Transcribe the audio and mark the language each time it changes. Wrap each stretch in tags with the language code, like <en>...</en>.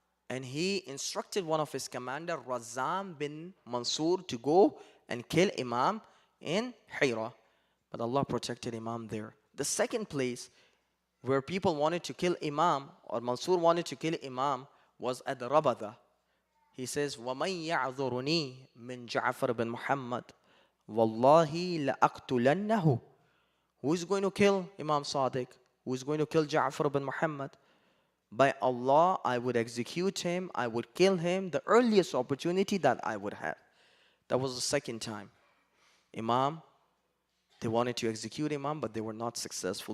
<en>And he instructed one of his commander, Razam bin Mansur, to go and kill Imam in Hira. But Allah protected Imam there. The second place where people wanted to kill Imam, or Mansur wanted to kill Imam, was at Rabada. He says,</en> <ar>وَمَنْ يَعْذُرُنِي مِنْ جَعْفَرَ بن Muhammad وَاللَّهِ لَأَقْتُلَنَّهُ.</ar> <en>Who is going to kill Imam Sadiq? Who is going to kill Ja'far bin Muhammad? By Allah, I would execute him, I would kill him the earliest opportunity that I would have. That was the second time. Imam, they wanted to execute Imam, but they were not successful.</en>